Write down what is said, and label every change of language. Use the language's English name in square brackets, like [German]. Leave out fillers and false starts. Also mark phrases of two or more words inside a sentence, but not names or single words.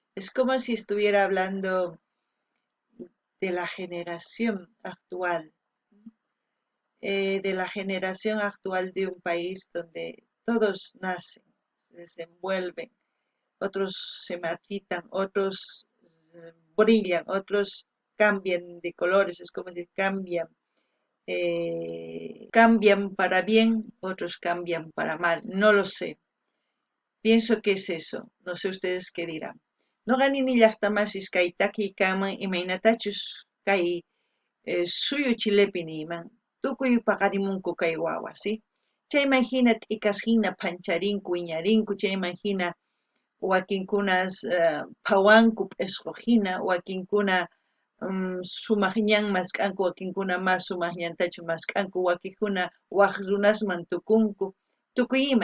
[Spanish] Es como si estuviera hablando de la generación actual, de la generación actual de un país donde todos nacen, se desenvuelven, otros se marchitan, otros brillan, otros cambian de colores, es como si cambian para bien, otros cambian para mal, no lo sé. Pienso que es eso, no sé ustedes qué dirán. [Quechua] No ganini llaqtamasis kay takiykaman imaynatachus kay suyu chilepi niyman, tukuy paqarimunku kay wawa, ¿sí? Chayman hina t'ikashina pancharinku, wiñarinku, chayman hina wakinkunas phawanku p'isquqhina, wakinkuna sumaqñan mask'anku, wakinkuna mas sumaqñantachu mask'anku, wakinkuna waq runasman tukunku, tukuy ima.